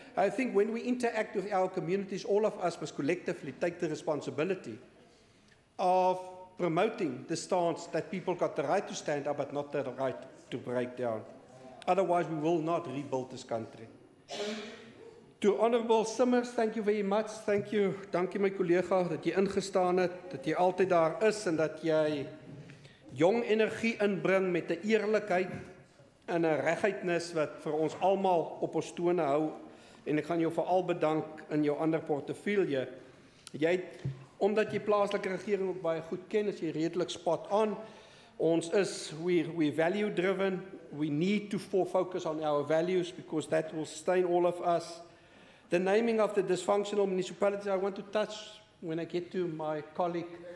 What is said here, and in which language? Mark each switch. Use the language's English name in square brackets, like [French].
[English] I think when we interact with our communities, all of us must collectively take the responsibility of promoting the stance that people got the right to stand up, but not the right to break down. Otherwise, we will not rebuild this country. To Honourable Simmers, thank you very much. Thank you. [Afrikaans] Dankie my collega dat jy ingestaan het, dat jy altyd daar is en dat jy jong energie inbring met 'n eerlikheid en 'n regheidnis wat vir ons almal op ons tone hou. En ek gaan jou veral bedank in jou ander portefeulje. Jy omdat jy plaaslike regering ook baie goed ken, is jy redelik [English] spot on. [Afrikaans] Ons is [English] we value driven. We need to focus on our values because that will sustain all of us. The naming of the dysfunctional municipalities, I want to touch when I get to my colleague.